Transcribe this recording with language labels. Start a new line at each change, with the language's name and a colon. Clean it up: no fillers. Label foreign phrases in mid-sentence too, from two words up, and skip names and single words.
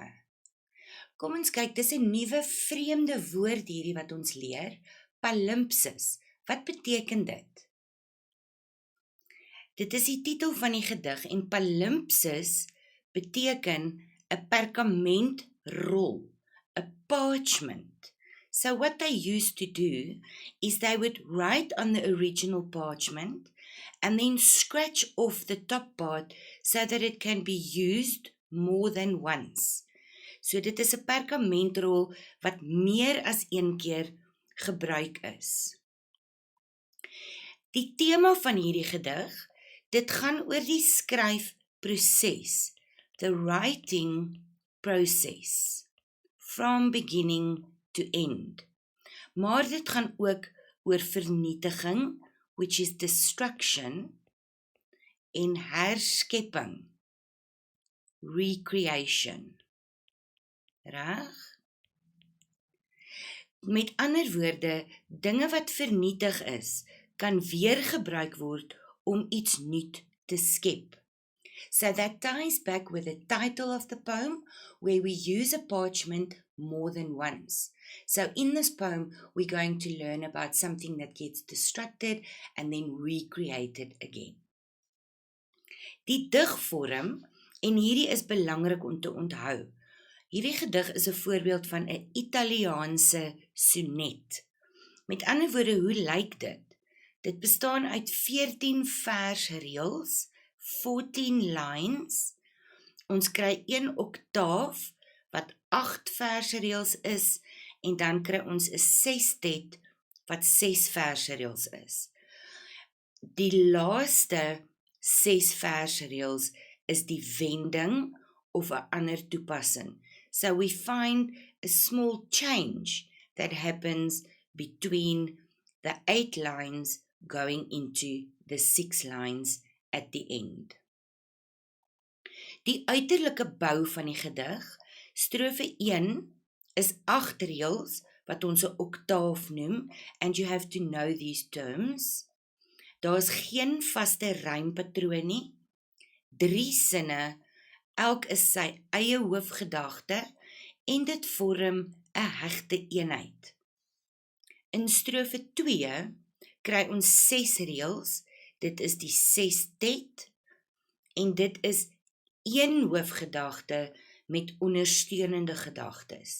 Afrikaans: Kom ons kyk, dis 'n nuwe vreemde woord hierdie wat ons leer. Palimpsest. Wat beteken dit? Dit is die titel van die gedig en palimpsest beteken 'n perkamentrol, 'n parchment.
English: So what they used to do is they would write on the original parchment and then scratch off the top part so that it can be used more than once.
Afrikaans: So dit is 'n perkamentrol wat meer as een keer gebruik is. Die tema van hierdie gedig, dit gaan oor die skryfproses,
English: the writing process, from beginning to end.
Afrikaans: Maar dit gaan ook oor vernietiging,
English: which is destruction,
Afrikaans: en herskepping, recreation. Reg? Met ander woorde, dinge wat vernietig is, kan weer gebruik word om iets nuut te skep.
English: So that ties back with the title of the poem, where we use a parchment more than once. So in this poem, we're going to learn about something that gets destructed and then recreated again.
Afrikaans: Die digvorm, en hierdie is belangrik om te onthou. Hierdie gedig is 'n voorbeeld van 'n Italiaanse sonnet. Met ander woorde, hoe lyk dit? Dit bestaan uit 14 versreëls, 14 lines. Ons kry 1 oktaaf wat 8 versreëls is en dan kry ons 'n sestet wat 6 versreëls is. Die laaste 6 versreëls is die wending of 'n ander toepassing.
English: So we find a small change that happens between the 8 lines going into the 6 lines at the end.
Afrikaans: Die uiterlike bou van die gedig, strofe 1 is 8 reëls wat ons 'n oktaaf noem,
English: and you have to know these terms.
Afrikaans: Daar is geen vaste rympatroon nie, 3 sinne, elk is sy eie hoofgedagte en dit vorm 'n hegte eenheid. In strofe 2 kry ons 6 reëls, dit is die sestet en dit is een hoofgedagte met ondersteunende gedagtes.